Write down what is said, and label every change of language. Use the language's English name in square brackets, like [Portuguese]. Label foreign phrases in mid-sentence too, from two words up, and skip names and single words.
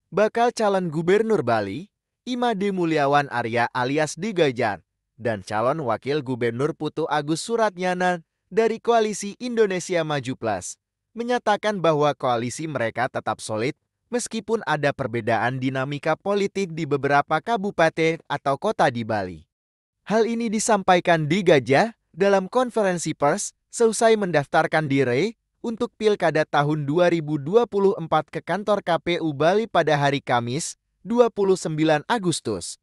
[Indonesian] bakal calon gubernur Bali, Imade Mulyawan Arya alias Digajar, dan calon wakil gubernur Putu Agus Suratnyana dari Koalisi Indonesia Maju Plus, menyatakan bahwa koalisi mereka tetap solid meskipun ada perbedaan dinamika politik di beberapa kabupaten atau kota di Bali. Hal ini disampaikan Digajar dalam konferensi pers seusai mendaftarkan diri untuk Pilkada tahun 2024 ke kantor KPU Bali pada hari Kamis, 29 Agustus.